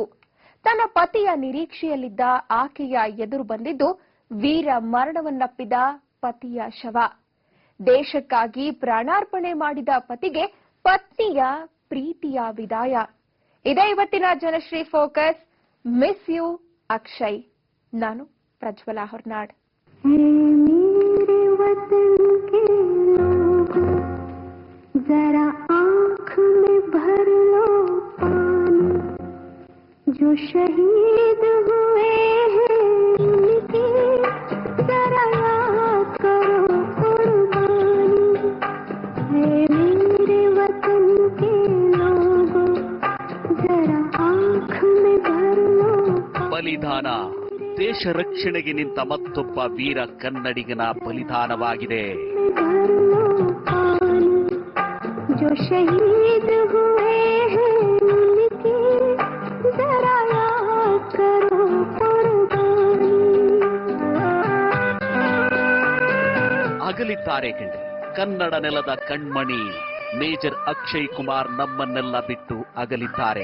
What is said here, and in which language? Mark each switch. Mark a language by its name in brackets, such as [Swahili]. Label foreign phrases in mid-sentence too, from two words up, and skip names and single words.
[Kannada] ತನ್ನ ಪತಿಯ ನಿರೀಕ್ಷೆಯಲ್ಲಿದ್ದ ಆಕೆಯ ಎದುರು ಬಂದಿದ್ದು ವೀರ ಮರಣವನ್ನಪ್ಪಿದ ಪತಿಯ ಶವ. ದೇಶಕ್ಕಾಗಿ ಪ್ರಾಣಾರ್ಪಣೆ ಮಾಡಿದ ಪತಿಗೆ ಪತ್ನಿಯ ಪ್ರೀತಿಯ ವಿದಾಯ. ಇದೇ ಇವತ್ತಿನ ಜನಶ್ರೀ ಫೋಕಸ್. [English] miss you [Kannada] ಅಕ್ಷಯ್. ನಾನು ಪ್ರಜ್ವಲಾ ಹೊರನಾಡ್. [Hindi] जरा आँख में भर लो पानी, जो शहीद हुए हैं उनकी जरा याद करो कुर्बानी। है मेरे वतन के लोगों, जरा आँख में भर लो पानी। [Kannada] ಬಲಿದಾನ ದೇಶ ರಕ್ಷಣೆಗೆ ನಿಂತ ಮತ್ತೊಬ್ಬ ವೀರ ಕನ್ನಡಿಗನ ಬಲಿದಾನವಾಗಿದೆ. [Hindi] जो शहीद हुए हैं उनकी जरा याद करो कुर्बानी। [Kannada] ಅಗಲಿದ್ದಾರೆ ಕನ್ನಡ ನೆಲದ ಕಣ್ಮಣಿ ಮೇಜರ್ ಅಕ್ಷಯ್ ಕುಮಾರ್ ನಮ್ಮನ್ನೆಲ್ಲ ಬಿಟ್ಟು ಅಗಲಿದ್ದಾರೆ.